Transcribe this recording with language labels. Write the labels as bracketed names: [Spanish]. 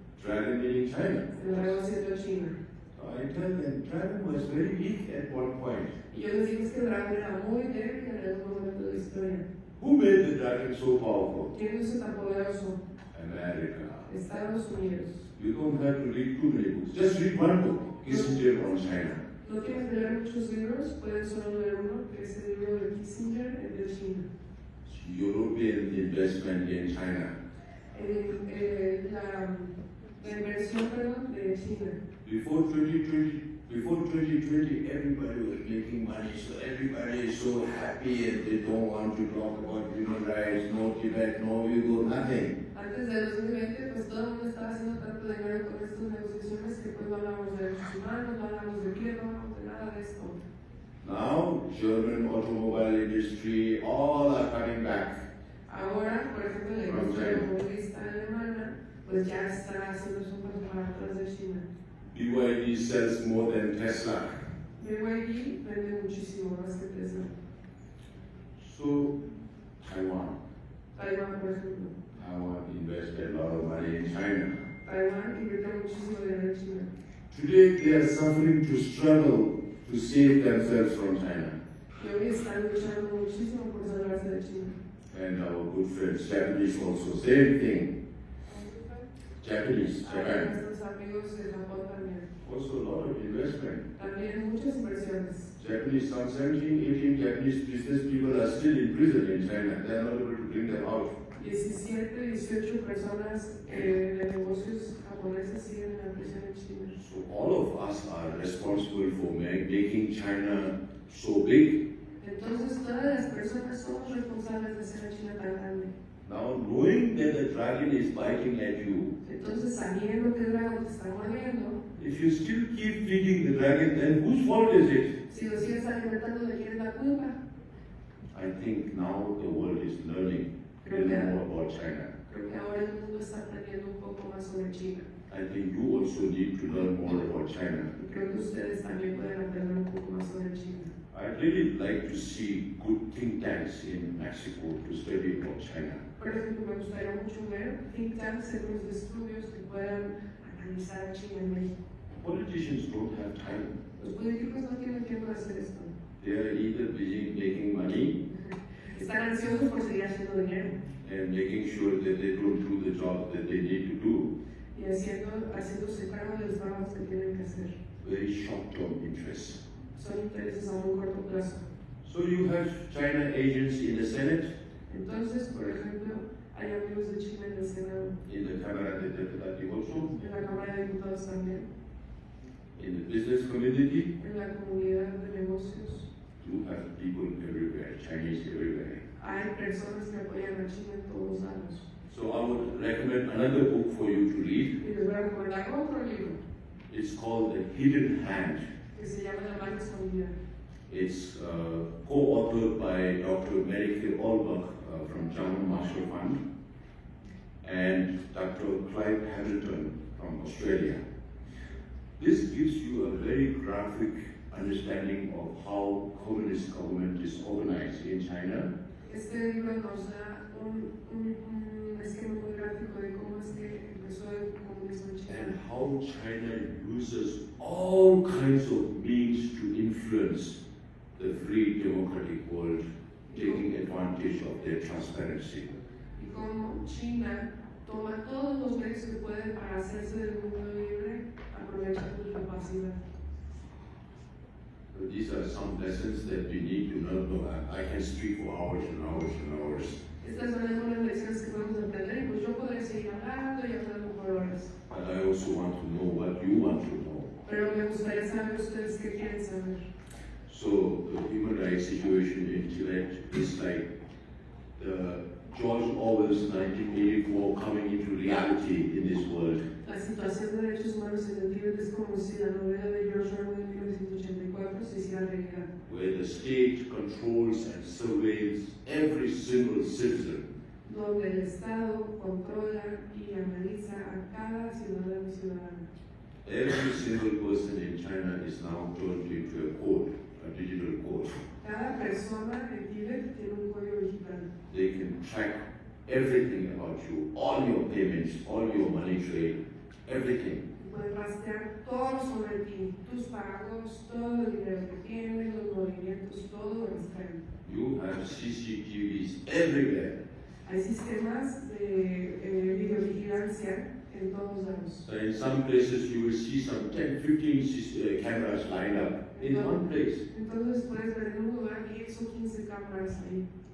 [English] Dragon meaning China. [Spanish] El dragón siendo China. [English] So I tell them, dragon was very weak at one point. [Spanish] Y yo les digo, es que el dragón era muy débil en algún momento de la historia. [English] Who made the dragon so powerful? [Spanish] ¿Quién lo hizo tan poderoso? [English] America. [Spanish] Estados Unidos. [English] You don't have to read too many books. Just read one book, Kissinger on China. [Spanish] No tienes que leer muchos libros, puedes solo leer uno, que es el libro de Kissinger, el de China. [English] European investment in China. [Spanish] La inversión, perdón, de China. [English] Before 2020, everybody was making money, so everybody is so happy and they don't want to talk about human rights, no Tibet, no Uyghur, nothing. [Spanish] Antes de 2020, pues todo el mundo estaba haciendo tanto dinero con estas negociaciones que pues no hablamos de derechos humanos, no hablamos de Tibet, no hablamos de nada de esto. [English] Now, German automobile industry, all are coming back. [Spanish] Ahora, por ejemplo, la industria automovilista alemana, pues ya está haciendo su paso para atrás de China. [English] BYD sells more than Tesla. [Spanish] BYD vende muchísimo más que Tesla. [English] So, Taiwan. [Spanish] Taiwán, por ejemplo. [English] Taiwan invested a lot of money in China. [Spanish] Taiwán invirtió muchísimo dinero en China. [English] Today, they are suffering to struggle to save themselves from China. [Spanish] Y hoy están luchando muchísimo por salvarse de China. [English] And our good friends, Japanese also, same thing. Japanese, Japan. [Spanish] Nuestros amigos de Japón también. [English] Also a lot of investment. [Spanish] También muchas inversiones. [English] Japanese, some 17, 18 Japanese business people are still in prison in China. They are not able to bring them out. [Spanish] 17, 18 personas de negocios japoneses siguen en la prisión en China. [English] So all of us are responsible for making China so big. [Spanish] Entonces todas las personas somos responsables de hacer a China tan grande. [English] Now knowing that the dragon is biting at you, [Spanish] Entonces sabiendo que el dragón te está mordiendo, [English] if you still keep feeding the dragon, then whose fault is it? [Spanish] si lo sigues alimentando, ¿de quién es la culpa? [English] I think now the world is learning a little more about China. [Spanish] Creo que ahora el mundo está aprendiendo un poco más sobre China. [English] I think you also need to learn more about China. [Spanish] Y creo que ustedes también pueden aprender un poco más sobre China. [English] I'd really like to see good think tanks in Mexico to study about China. [Spanish] Por ejemplo, me gustaría mucho ver think tanks, centros de estudios que puedan analizar a China en México. [English] Politicians don't have time. [Spanish] Los políticos no tienen tiempo de hacer esto. [English] They are either busy making money [Spanish] Están ansiosos por seguir haciendo dinero [English] and making sure that they don't do the job that they need to do. [Spanish] y haciéndose cargo de los trabajos que tienen que hacer. [English] Very short-term interests. [Spanish] Son intereses a muy corto plazo. [English] So you have China agents in the Senate, [Spanish] Entonces, por ejemplo, hay amigos de China en el Senado, [English] in the Cámara de Diputados also, [Spanish] en la Cámara de Diputados también, [English] in the business community. [Spanish] en la comunidad de negocios. [English] You have people everywhere, Chinese everywhere. [Spanish] Hay personas que apoyan a China en todos lados. [English] So I would recommend another book for you to read. [Spanish] Y les voy a recomendar otro libro [English] It's called The Hidden Hand. [Spanish] que se llama La mano escondida. [English] It's co-authored by Dr. Mary Allbuck from German Marshall Fund and Dr. Clive Hamilton from Australia. This gives you a very graphic understanding of how communist government is organized in China. [Spanish] Este libro nos da un esquema muy gráfico de cómo es que empezó el comunismo en China. [English] And how China uses all kinds of means to influence the free democratic world, taking advantage of their transparency. [Spanish] Y cómo China toma todos los medios que puede para hacerse del mundo libre, aprovechando su capacidad. [English] So these are some lessons that we need to know. I can speak for hours and hours and hours. [Spanish] Estas son algunas lecciones que podemos aprender y pues yo podría seguir hablando y hablando por horas. [English] But I also want to know what you want to know. [Spanish] Pero me gustaría saber ustedes qué quieren saber. [English] So the human rights situation in Tibet is like the George Orwell's 1984 coming into reality in this world. [Spanish] La situación de derechos humanos en el Tíbet es como si la novela de George Orwell en 1984 se hiciera realidad. [English] Where the state controls and surveils every single citizen. [Spanish] Donde el Estado controla y analiza a cada ciudadano y ciudadana. [English] Every single person in China is now turned into a code, a digital code. [Spanish] Cada persona en Tíbet tiene un código digital. [English] They can track everything about you, all your payments, all your money trade, everything. [Spanish] Pueden rastrear todo sobre ti, tus pagos, todo el dinero que tienes, los movimientos, todo lo rastrean. [English] You have CCTVs everywhere. [Spanish] Hay sistemas de videovigilancia en todos lados. [English] So in some places you will see some 10, 15 cameras lined up in one place. [Spanish] Entonces puedes ver en un lugar 10 o 15 cámaras ahí.